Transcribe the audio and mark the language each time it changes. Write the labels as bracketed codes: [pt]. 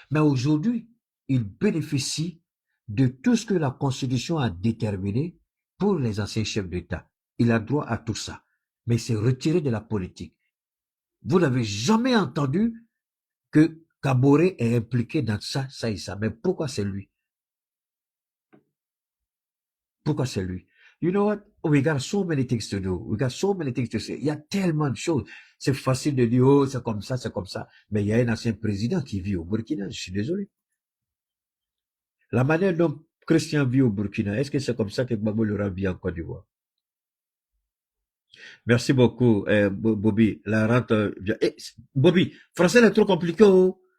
[fr] Mais aujourd'hui, il bénéficie de tout ce que la Constitution a déterminé pour les anciens chefs d'État. Il a droit à tout ça. Mais il s'est retiré de la politique. Vous n'avez jamais entendu que Kaboré est impliqué dans ça, ça et ça. Mais pourquoi c'est lui? Pourquoi c'est lui? [en] You know what? We got so many things to do. We got so many things to say. [fr] Il y a tellement de choses. C'est facile de dire, oh, c'est comme ça, c'est comme ça. Mais il y a un ancien président qui vit au Burkina. Je suis désolé. La manière dont Christian vit au Burkina, est-ce que c'est comme ça que Gbagbo Laurent vit en Côte d'Ivoire? Merci beaucoup, Bobby. La rente, Bobby, français est trop compliqué. Oh.